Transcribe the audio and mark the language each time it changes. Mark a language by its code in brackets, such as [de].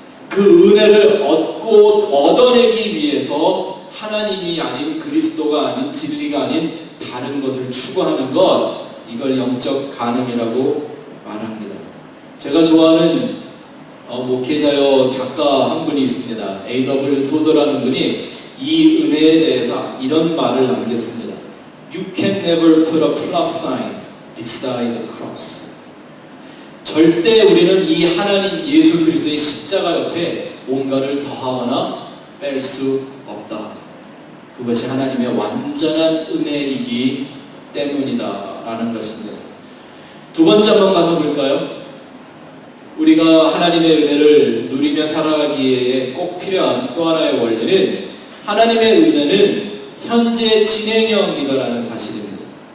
[ko] 그 은혜를 얻어내기 위해서 하나님이 아닌 그리스도가 아닌 진리가 아닌 다른 것을 추구하는 것, 이걸 영적 간음이라고 말합니다. 제가 좋아하는 목회자요 작가 한 분이 있습니다. A.W. 토저라는 분이 이 은혜에 대해서 이런 말을 남겼습니다. [en] You can never put a plus sign beside the cross. [ko] 절대 우리는 이 하나님 예수 그리스도의 십자가 옆에 뭔가를 더하거나 뺄 수 없다. 그것이 하나님의 완전한 은혜이기 때문이다 라는 것입니다. 두 번째 한번 가서 볼까요? 우리가 하나님의 은혜를 누리며 살아가기에 꼭 필요한 또 하나의 원리는 하나님의 은혜는 현재 진행형이다라는 사실입니다.